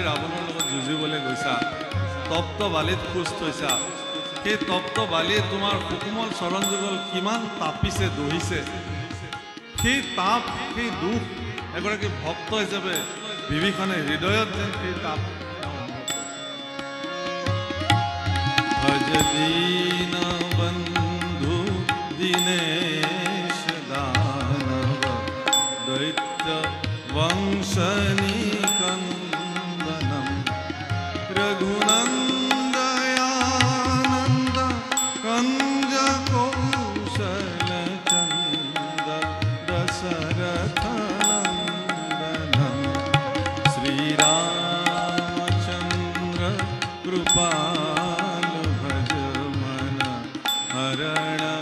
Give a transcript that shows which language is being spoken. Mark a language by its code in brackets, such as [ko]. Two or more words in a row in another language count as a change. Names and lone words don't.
[as] ৰাৱণৰ লগত যুঁজিবলৈ গৈছা তপ্ত বালিত খোজ থৈছা সেই তপ্ত বালিয়ে তোমাৰ সুকুমল চৰণ যুগল কিমান তাপিছে দহিছে সেই তাপ সেই দুখ এগৰাকী ভক্ত হিচাপে বিভীষণে হৃদয়ত যেন সেই তাপ [sa] भज दीन बन्धु दीनेश दानव दैत्य वंशनिकन्दनं रघुनन्दयानन्द कञ्जकौशलचन्द दशरथनन्दनं श्रीरामचन्द्र कृपालु भज मन हरण